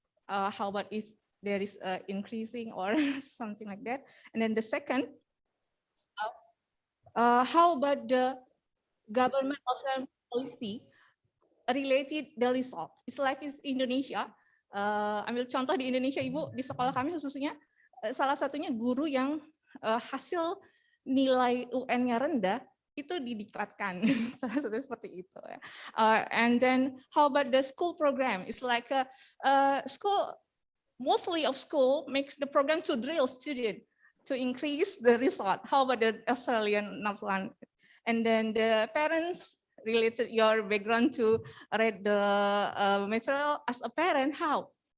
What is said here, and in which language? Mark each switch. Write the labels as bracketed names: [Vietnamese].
[English] How about is there is increasing or something like that? And then the second, how about the government Australian policy related the result? It's like it's Indonesia. [Indonesian] Ambil contoh di Indonesia, Ibu, di sekolah kami khususnya, salah satunya guru yang hasil nilai UN-nya rendah, itu didiklatkan. Salah satunya seperti itu. [English] And then how about the school program? It's like a school, mostly of school makes the program to drill student to increase the result. How about the Australian NAPLAN? And then the parents related your background to read the material as a parent, how?